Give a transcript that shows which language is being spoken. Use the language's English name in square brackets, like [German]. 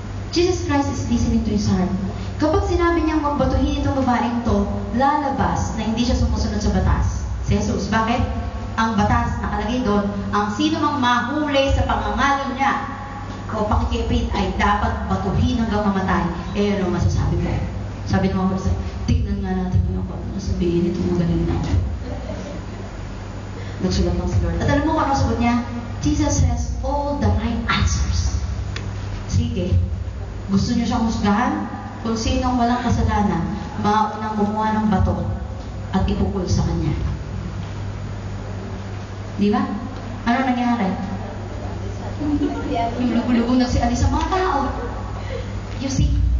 [English] Jesus Christ is listening to His heart. [Filipino] Kapag sinabi niyang magbatuhin itong babaeng to, lalabas na hindi siya sumusunod sa batas. Si Jesus. Bakit? Ang batas nakalagay doon, ang sino mang mahuli sa pangangalo niya o pakikipit ay dapat batuhin hanggang mamatay. Eh, ano masasabi ko? Sabi ng mga tignan nga natin kung ano sabihin ito mga galing na. Nagsulat lang si Lord. At alam mo kung ano sagot niya? [English] Jesus has all the right answers. [Filipino] Sige. Gusto niyo siyang husgahan? Kung sinong walang kasalanan, maunang kumuha ng bato at ipukul sa kanya. Di ba? Ano nangyari? Yung lugo-lugo na si Ali sa mga tao. [English] You see?